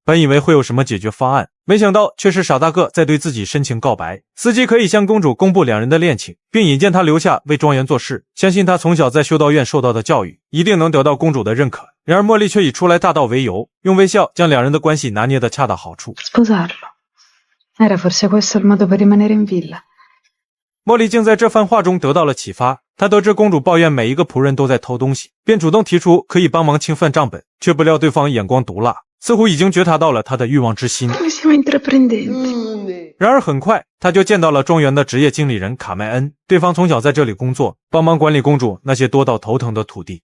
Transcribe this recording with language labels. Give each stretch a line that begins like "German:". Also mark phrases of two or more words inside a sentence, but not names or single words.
Chinese: 本以为会有什么解决方案，没想到却是傻大个在对自己深情告白。司机可以向公主公布两人的恋情，并引荐他留下为庄园做事，相信他从小在修道院受到的教育一定能得到公主的认可。然而茉莉却以初来大盗为由，用微笑将两人的关系拿捏得恰到好处。
Italian: Era forse questo il modo per rimanere in villa。
Chinese: 茉莉竟在这番话中得到了启发，她得知公主抱怨每一个仆人都在偷东西，便主动提出可以帮忙清算账本，却不料对方眼光毒辣，似乎已经觉察到了她的欲望之心。然而很快他就见到了庄园的职业经理人卡麦恩，对方从小在这里工作，帮忙管理公主那些多到头疼的土地。